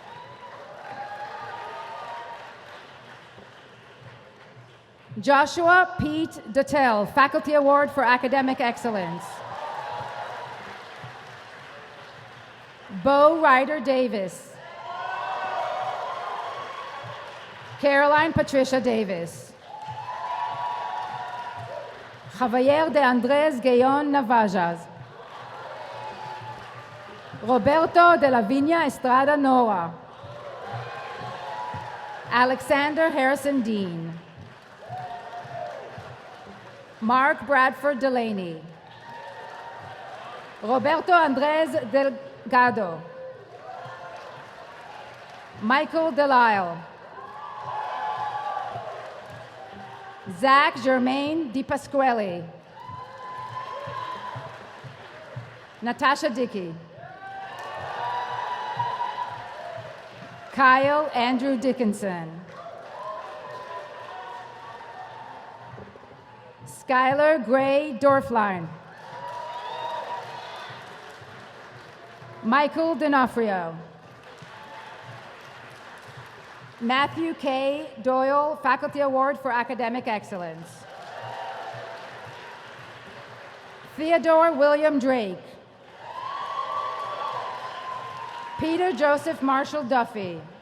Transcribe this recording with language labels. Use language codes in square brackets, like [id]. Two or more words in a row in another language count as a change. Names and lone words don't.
[en] Joshua Pete Duttel, Faculty Award for Academic Excellence. Bo Ryder Davis. Caroline Patricia Davis. Javier de Andrés Gayon Navajas. Roberto de la Viña Estrada Nora. Alexander Harrison Dean. Mark Bradford Delaney. Roberto Andrés Delgado. Michael Delisle. Zach Germain DiPasquale. Natasha Dickey. Kyle Andrew Dickinson. Skylar Gray Dorfline. Michael D'Onofrio. Matthew K. Doyle, Faculty Award for Academic Excellence. Theodore William Drake. Peter Joseph Marshall Duffy.